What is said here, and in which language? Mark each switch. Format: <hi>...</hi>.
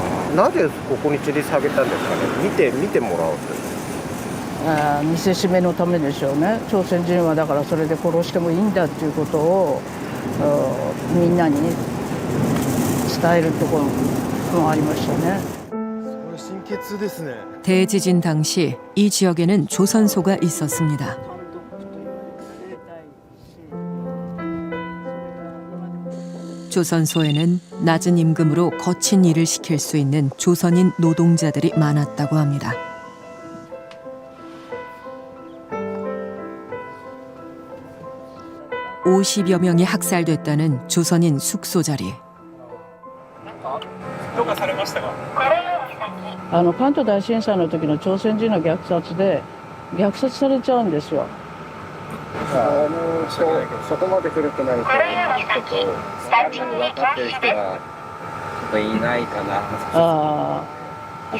<ja>なぜここに吊り下げたんですかね。見てもらおうと。見せしめのためでしょうね。朝鮮人はだからそれで殺してもいいんだっていうことをみんなに伝えるところもありましたね。</ja> <ko>대지진 당시 이 지역에는 조선소가 있었습니다. 조선소에는 낮은 임금으로 거친 일을 시킬 수 있는 조선인 노동자들이 많았다고 합니다. (50여) 명이 학살됐다는 조선인 숙소 자리.</ko> <ja>関東大震災の時の朝鮮人の虐殺で虐殺されちゃうんですよ。そこまで古くないと分かってる人がいないかな。</ja>